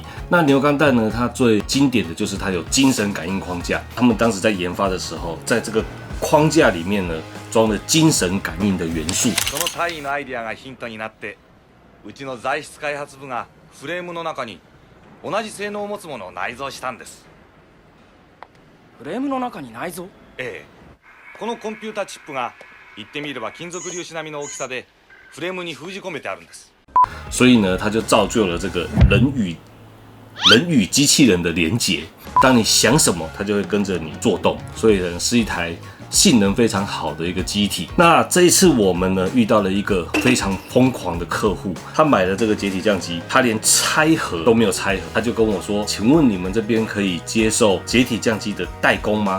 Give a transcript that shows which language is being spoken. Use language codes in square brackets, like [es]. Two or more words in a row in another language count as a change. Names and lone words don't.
[zh] 那牛钢弹呢，它最经典的就是它有精神感应框架。他们当时在研发的时候，在这个框架里面呢，装了精神感应的元素。 [ja] その大義のアイデアがヒントになって、うちの材質開発部がフレームの中に同じ性能を持つものを内蔵したんです。フレームの中に内蔵？ええ。このコンピュータチップが言ってみれば金属粒子並みの大きさでフレームに封じ込めてあるんです。 [zh] 所以呢，它就造就了这个人与机器人的连结。当你想什么，它就会跟着你做动。所以呢，是一台性能非常好的一个机体。那这一次我们呢遇到了一个非常疯狂的客户，他买了这个解体降机，他连拆盒都没有拆盒，他就跟我说：“请问你们这边可以接受解体降机的代工吗？”